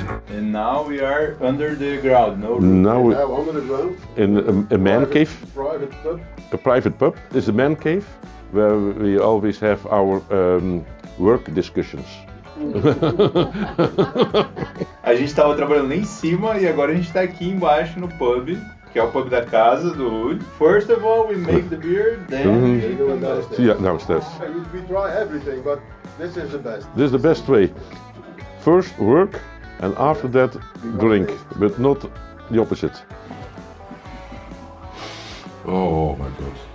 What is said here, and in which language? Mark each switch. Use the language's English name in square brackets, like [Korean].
[English] Now we are under the ground, no? Now we- Now under the ground. in a man cave, Private pub. a private pub. This is a man cave where we always have our work discussions. [Portuguese] A gente tava trabalhando lá em cima e agora a gente tá aqui embaixo no pub, que é o pub da casa do Ruud. [English] First of all, we make the beer, then They do it downstairs. Yeah, downstairs. We try everything, but this is the best. This is the best way. First work and after that drink, but not the opposite. Oh my god.